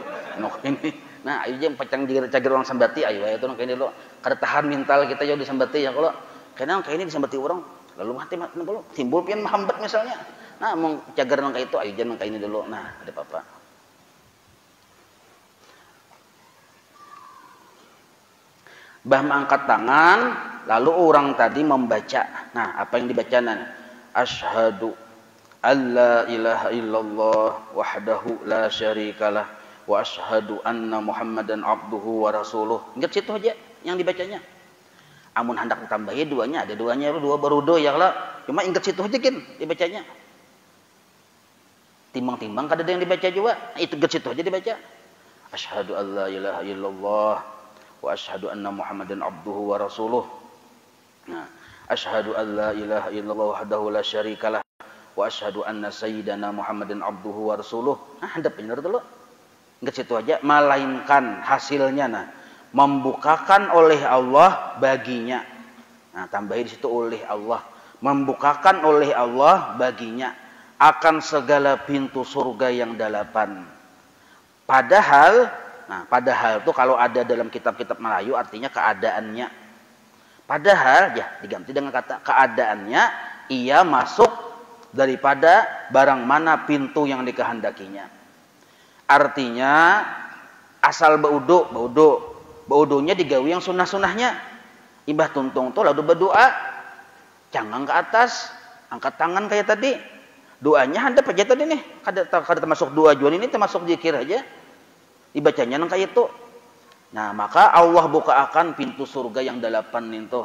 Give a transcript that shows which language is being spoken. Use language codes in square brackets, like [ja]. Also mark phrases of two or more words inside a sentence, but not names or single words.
[bjn] Nak ini, nah ayo jeng pacang cager orang sambati, ayo itu nak ini lo, kada tahan mental kita jauh disambati ya kalau, karena kayak ini disambati orang, lalu mati belum timbul pian mahambat misalnya, Nah, mau cagar nang itu, ayo jangan kayak ini dulu. Nah, ada apa-apa. [id] Bah mengangkat tangan, lalu orang tadi membaca. Nah, apa yang dibacakan? [ar] أشهد أن لا إله إلا الله وحده لا شريك له وأشهد أن محمدا عبده ورسوله. [bjn] Ingat situ aja yang dibacanya. Amun hendak ditambahi duanya, ada duanya, dua baru do ya lah. Cuma ingat situ aja kan dibacanya. Timbang-timbang kada ada yang dibaca juga. Itu ingat situ aja dibaca. [ar] أشهد أن لا إله إلا الله وأشهد أن محمدا عبده ورسوله. Nah, أشهد أن لا إله إلا الله وحده لا شريك له وأشهد أن سيدنا محمدا عبده ورسوله. Nah, handap benar dulu. [id] Enggak situ aja, melainkan hasilnya nah membukakan oleh Allah baginya. Nah, tambahin di situ oleh Allah, membukakan oleh Allah baginya akan segala pintu surga yang delapan. Padahal itu kalau ada dalam kitab-kitab Melayu artinya keadaannya. Padahal ya diganti dengan kata keadaannya ia masuk daripada barang mana pintu yang dikehendakinya. [bjn] Artinya asal baudunya digawi yang sunah-sunahnya. Ibah tuntung tuh lalu berdoa, canggang ke atas, angkat tangan kayak tadi. Doanya handap aja tadi nih. Kada termasuk doa jual ini termasuk zikir aja. Dibacanya nang kayak itu. Nah, maka Allah buka akan pintu surga yang delapan itu.